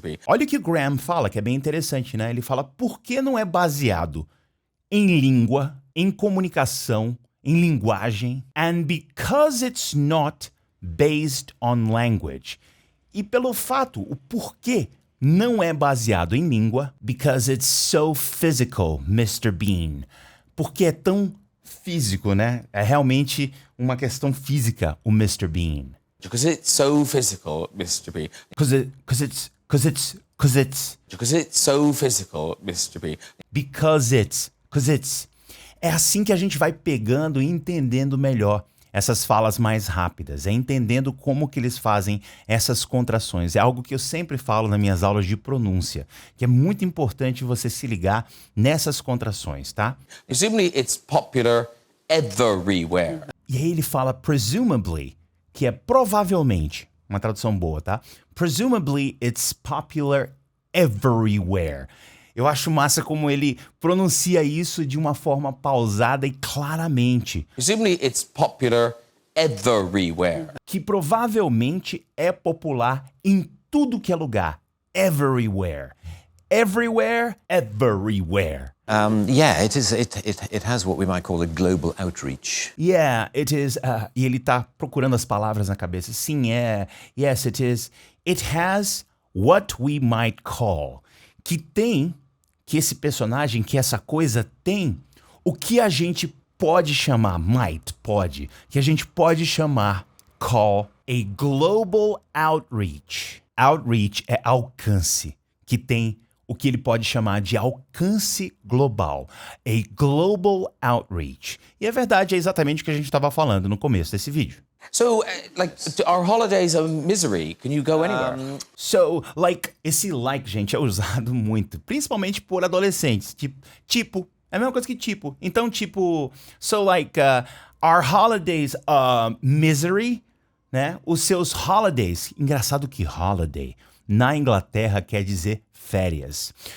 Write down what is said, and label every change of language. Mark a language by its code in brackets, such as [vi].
[pt] B. Olha o que o Graham fala, que é bem interessante, né? Ele fala, por que não é baseado em língua, em comunicação, em linguagem? [en] And because it's not based on language. [pt] E pelo fato, o porquê não é baseado em língua, [en] because it's so physical, Mr. Bean. [pt] Porque é tão físico, né? É realmente uma questão física, o Mr. [en] Bean. Because it's so physical, Mr. B. Because Because it's so physical, Mr. B. Because it's. [pt] É assim que a gente vai pegando e entendendo melhor essas falas mais rápidas, é entendendo como que eles fazem essas contrações. É algo que eu sempre falo nas minhas aulas de pronúncia, que é muito importante você se ligar nessas contrações, tá? [en] Presumably it's popular everywhere. [pt] E aí ele fala presumably, que é provavelmente, uma tradução boa, tá? [en] Presumably it's popular everywhere. [pt] Eu acho massa como ele pronuncia isso de uma forma pausada e claramente. [en] Presumably it's popular everywhere. [pt] Que provavelmente é popular em tudo que é lugar. Everywhere. Everywhere, everywhere. [en] Yeah, it is. It has what we might call a global outreach. Yeah, it is. [pt] E ele tá procurando as palavras na cabeça. Sim, é. [en] Yes, it is. It has what we might call. [pt] Que esse personagem, que essa coisa tem o que a gente pode chamar, que a gente pode chamar, call, [en] a global outreach. [pt] Outreach é alcance, que tem o que ele pode chamar de alcance global. A global outreach. E é verdade, é exatamente o que a gente estava falando no começo desse vídeo. [en] So, our holidays are misery. Can you go anywhere? [pt] So, esse gente, é usado muito, principalmente por adolescentes. Tipo, é a mesma coisa que tipo. Então, [en] so our holidays are misery, [pt] né? Os seus holidays, engraçado que holiday, na Inglaterra quer dizer férias.